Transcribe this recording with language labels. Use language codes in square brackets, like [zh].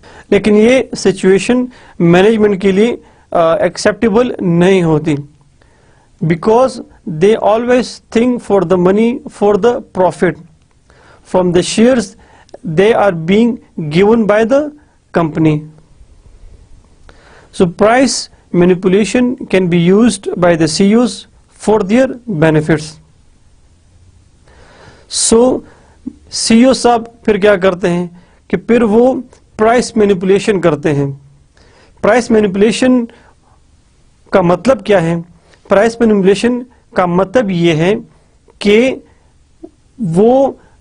[ur] لیکن یہ situation management کے لیے ایکسیپٹیبل نہیں ہوتی [en] Because they always think for the money for the profit from the shares they are being given by the company. So price manipulation can be used by the CEOs for their benefits. [ur] So CEO صاحب پھر کیا کرتے ہیں کہ پھر وہ price manipulation کرتے ہیں. پرائس مینیپولیشن کا مطلب کیا ہے؟ پرائس مینیپولیشن کا مطلب یہ ہے کہ وہ